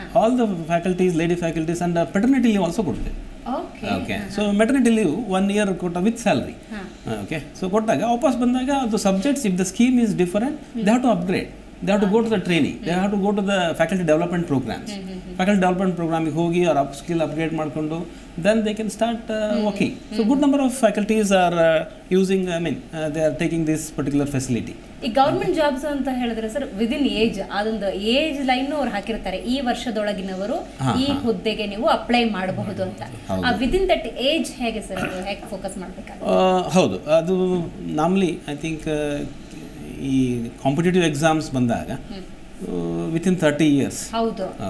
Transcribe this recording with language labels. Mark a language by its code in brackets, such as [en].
[en] All the faculties, lady faculties and paternity leave also ಕೊಡ್ತೇವೆ. Okay, so maternity leave 1 year ಕೊಟ್ಟ with salary. Okay, [kn] so ಕೊಟ್ಟಾಗ ವಾಪಸ್ ಬಂದಾಗ ಅದು subjects, [en] If the scheme is different, they have to upgrade, they have to go to the training, they have to go to the faculty development programs. Faculty development program [kn] ಗೆ ಹೋಗಿ ಅವ್ರ [en] skill upgrade ಮಾಡಿಕೊಂಡು then they can start working. So good number of faculties are using, they are taking this particular facility. [kn] ಈ government jobs ಅಂತ ಹೇಳಿದ್ರೆ sir within age, ಅದೊಂದು age line ಅವ್ರು ಹಾಕಿರ್ತಾರೆ, ಈ ವರ್ಷದೊಳಗಿನವರು ಈ ಹುದ್ದೆಗೆ ನೀವು ಅಪ್ಲೈ ಮಾಡಬಹುದು ಅಂತ. ಆ ವಿದಿನ್ ದಟ್ ಏಜ್ ಹೇಗೆ ಸರ್, ಅದು ಹೇಗೆ ಫೋಕಸ್ ಮಾಡಬೇಕಾಗುತ್ತೆ? ಹೌದು, ಅದು ನಾರ್ಮಲಿ ಐ ಥಿಂಕ್ ಈ ಕಾಂಪಿಟೇಟಿವ್ ಎಕ್ಸಾಮ್ಸ್ ಬಂದಾಗ ವಿತಿನ್ 30 ಇಯರ್ಸ್, ಹೌದಾ?